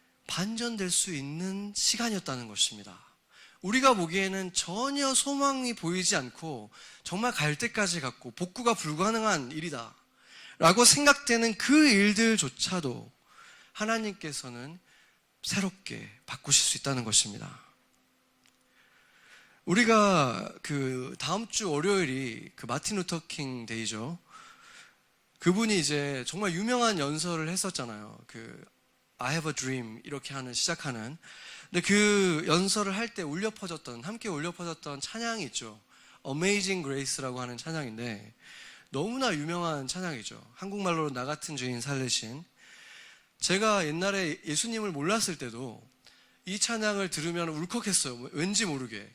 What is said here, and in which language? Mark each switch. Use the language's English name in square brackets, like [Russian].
[Korean] 반전될 수 있는 시간이었다는 것입니다. 우리가 보기에는 전혀 소망이 보이지 않고 정말 갈 때까지 갔고 복구가 불가능한 일이다 라고 생각되는 그 일들조차도 하나님께서는 새롭게 바꾸실 수 있다는 것입니다. 우리가 그 다음 주 월요일이 그 마틴 루터 킹 데이죠. 그분이 이제 정말 유명한 연설을 했었잖아요. [English] 그 I have a dream [Korean] 이렇게 시작하는. 근데 그 연설을 할 때 함께 울려 퍼졌던 찬양이 있죠. Amazing Grace라고 하는 찬양인데 너무나 유명한 찬양이죠. 한국말로 나 같은 죄인 살리신. 제가 옛날에 예수님을 몰랐을 때도 이 찬양을 들으면 울컥했어요. 왠지 모르게.